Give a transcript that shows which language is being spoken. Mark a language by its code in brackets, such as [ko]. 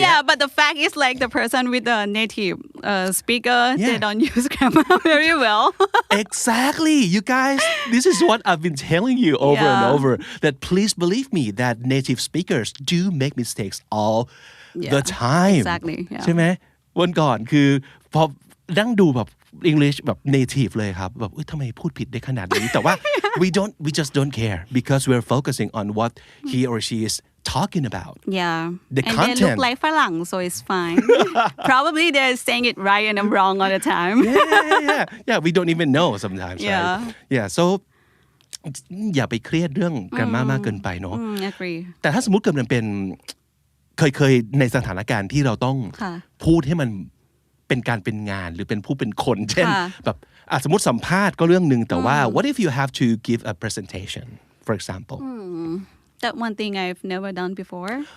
[en] yeah but the fact is like the person with the native speaker they don't use grammar very well exactly you guys this is what I've been telling you over and over that please believe me that native speakers do make mistakes all the time exactly [th] ใช่ไหมวันก่อนคือพอนั่งดูแบบ English แบบ native เลยครับแบบทำไมพูดผิดได้ขนาดนี้แต่ว่า [en] we just don't care because we're focusing on what he or she is talking about yeah the and content they look like ฝรั่ง so it's fine probably they're saying it right and I'm wrong all the time yeah we don't even know sometimes right yeah so [th] อย่าไปเครียดเรื่อง grammar มากเกินไปเนาะ [en] agree [th] แต่ถ้าสมมติเกิดมันเป็นเคยในสถานการณ์ที่เราต้องพูดให้มันเป็นการเป็นงานหรือเป็นผู้เป็นคนเช่นแบบสมมติสัมภาษณ์ก็เรื่องนึงแต่ว่า [en] what if you have to give a presentation for example that one thing I've never done before